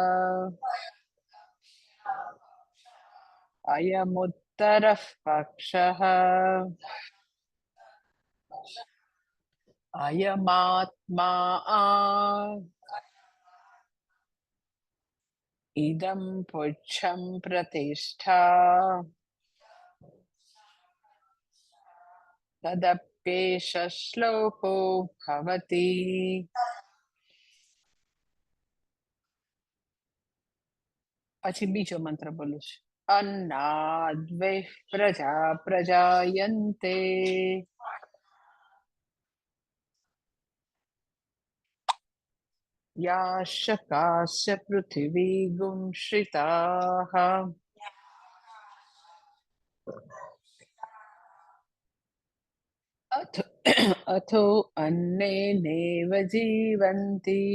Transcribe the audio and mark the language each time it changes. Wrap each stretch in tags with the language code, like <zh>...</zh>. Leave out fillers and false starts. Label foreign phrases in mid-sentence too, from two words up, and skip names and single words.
<sa>अयमुत्तरः पक्षः अयमात्मा इदं पुच्छं प्रतिष्ठा तदप्येष श्लोको भवति।</sa> <gu>પછી બીજો મંત્ર બોલું છું.</gu> <sa>अन्नाद्वैः प्रजा प्रजायन्ते याश्च पृथिवी गुंश्रिताः अथो अन्नेनैव जीवन्ति</sa>